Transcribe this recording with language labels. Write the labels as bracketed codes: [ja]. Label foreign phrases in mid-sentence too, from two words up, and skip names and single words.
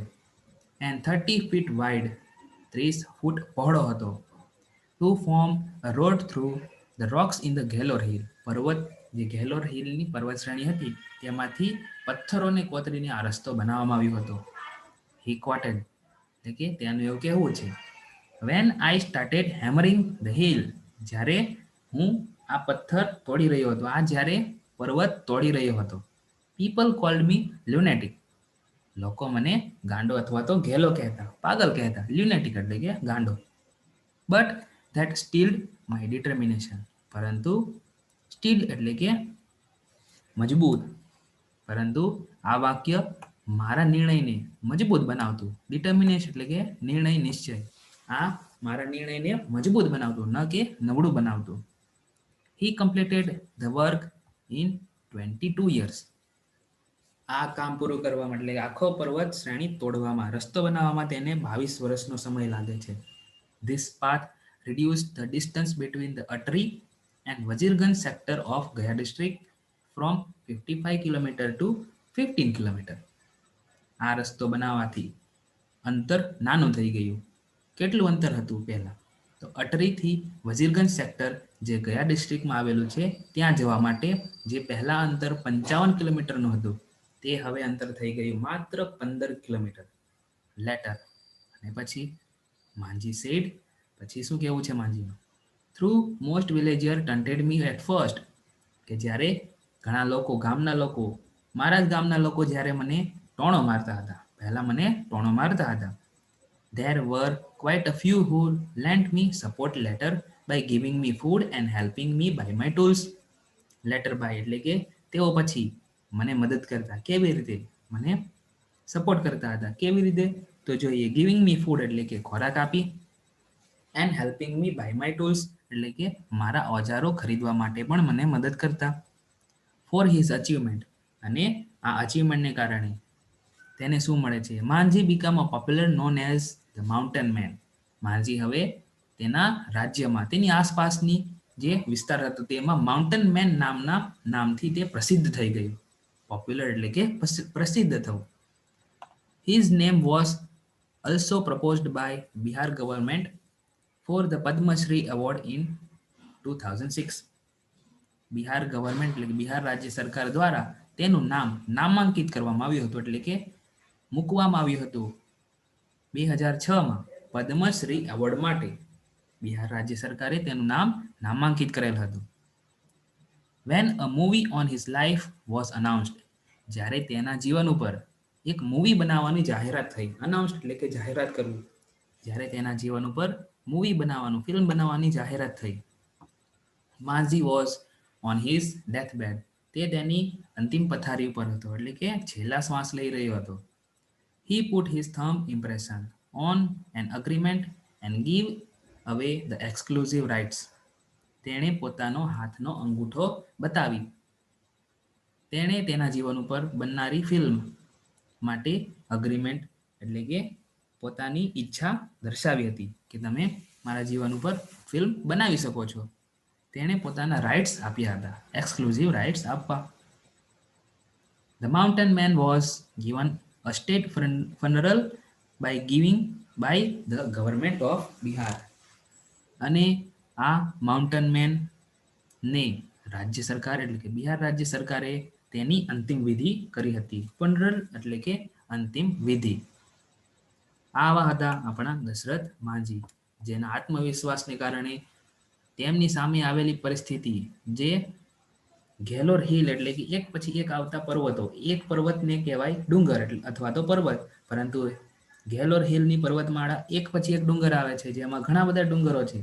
[en] and 30 feet wide, [gu] 30 ફૂટ પહોળો હતો. [en] to form a road through the rocks in the Ghelor hill, [gu] પર્વત જે ઘેલોર હિલની પર્વત શ્રેણી હતી તેમાંથી પથ્થરોને કોતરીને આ રસ્તો બનાવવામાં આવ્યો હતો. [en] he quoted, [gu] એટલે કે તેનું એવું કહેવું છે, [en] when I started hammering the hill, [gu] જ્યારે હું આ પથ્થર તોડી રહ્યો હતો, આ જ્યારે પર્વત તોડી રહ્યો હતો, [en] people called me lunatic, [gu] લોકો મને ગાંડો અથવા તો ઘેલો કહેતા, પાગલ કહેતા, lunatic એટલે કે ગાંડો. [en] But that steeled my determination, [gu] પરંતુ સ્ટીલ એટલે કે મજબૂત, પરંતુ આ વાક્ય મારા નિર્ણયને મજબૂત બનાવતું, ડિટર્મિનેશન એટલે કે નિર્ણય નિશ્ચય, આ મારા નિર્ણયને મજબૂત બનાવતું, ન કે નબળું બનાવતું. [en] He completed the work in 22 years. [gu] આ કામ પૂરું કરવામાં એટલે આખો પર્વત શ્રેણી તોડવામાં, રસ્તો બનાવવામાં તેને 22 વર્ષનો સમય લાગે છે. [en] This path reduced the distance between the Atri and Wazirganj sector of Gaya district from 55 km to 15 km. [gu] આ રસ્તો બનાવવાથી અંતર નાનું થઈ ગયું. કેટલું અંતર હતું પહેલા? તો અટરીથી વઝીરગંજ સેક્ટર જે ગયા ડિસ્ટ્રિક્ટમાં આવેલું છે ત્યાં જવા માટે જે પહેલા અંતર 55 કિલોમીટરનું હતું તે હવે અંતર થઈ ગયું માત્ર 15 કિલોમીટર. લેટર અને પછી માંજી સેડ, પછી શું કહેવું છે માંજીનું? [en] Through most villager taunted me at first, [gu] કે જ્યારે ઘણા લોકો, ગામના લોકો, મારા જ ગામના લોકો જ્યારે મને ટોણો મારતા હતા, પહેલા મને ટોણો મારતા હતા. [en] There were quite a few who lent me support letter by giving me food and helping me buy my tools. Letter by [gu] એટલે કે તેઓ પછી મને મદદ કરતા. કેવી રીતે? મને સપોર્ટ કરતા હતા. કેવી રીતે? તો જોઈએ, [en] giving me food [gu] એટલે કે ખોરાક આપી, [en] and helping me buy my tools [gu] એટલે કે મારા ઓજારો ખરીદવા માટે પણ મને મદદ કરતા. [en] For his achievement, [gu] અને આ અચીવમેન્ટને કારણે તેને શું મળે છે? [en] Manjhi became a popular known as the mountain man. [gu] માંઝી હવે તેના રાજ્યમાં, તેની આસપાસની જે વિસ્તાર હતો તેમાં [en] mountain man [gu] નામના નામથી તે પ્રસિદ્ધ થઈ ગયું. પોપ્યુલર એટલે કે પ્રસિદ્ધ થવું. [en] His name was also proposed by Bihar government for the Padma Shri award in 2006. [gu] બિહાર ગવર્મેન્ટ એટલે કે બિહાર રાજ્ય સરકાર દ્વારા તેનું નામ નામાંકિત કરવામાં આવ્યું હતું, એટલે કે મૂકવામાં આવ્યું હતું 2006માં પદ્મશ્રી એવોર્ડ માટે. બિહાર રાજ્ય સરકારે તેનું નામ નામાંકિત કરેલ હતું. [en] When a movie on his life was announced, [gu] જ્યારે તેના જીવન ઉપર એક મૂવી બનાવવાની જાહેરાત થઈ. અનાઉન્સ્ડ એટલે કે જાહેરાત કરવું. જ્યારે તેના જીવન ઉપર મૂવી બનાવવાનું, ફિલ્મ બનાવવાની જાહેરાત થઈ. [en] Manjhi was on his death bed, [gu] તે તેની અંતિમ પથારી ઉપર હતો, એટલે કે છેલ્લા શ્વાસ લઈ રહ્યો હતો. [en] He put his thumb impression on an agreement and give away the exclusive rights. [gu] તેણે પોતાનો હાથનો અંગૂઠો બતાવી. તેણે તેના જીવન ઉપર બનનારી ફિલ્મ માટે અગ્રીમેન્ટ એટલે કે પોતાની ઈચ્છા દર્શાવી હતી કે તમે મારા જીવન ઉપર ફિલ્મ બનાવી શકો છો. તેણે પોતાના રાઇટ્સ આપ્યા હતા, [en] exclusive rights [gu] આપવા. [en] The mountain man was given a state funeral by the government of Bihar. [gu] અને આ [en] mountain man [gu] ને રાજ્ય સરકાર એટલે કે બિહાર રાજ્ય સરકારે તેની અંતિમ વિધિ કરી હતી. ફનરલ એટલે કે અંતિમ વિધિ. આવા હતા આપણા દશરથ માંઝી, જેના આત્મવિશ્વાસને કારણે તેમની સામે આવેલી પરિસ્થિતિ, જે ઘેલોર હિલ એટલે કે એક પછી એક આવતા પર્વતો, એક પર્વતને કહેવાય ડુંગર અથવા તો પર્વત, પરંતુ ઘેલોર હિલની પર્વતમાળા એક પછી એક ડુંગર આવે છે, જેમાં ઘણા બધા ડુંગરો છે.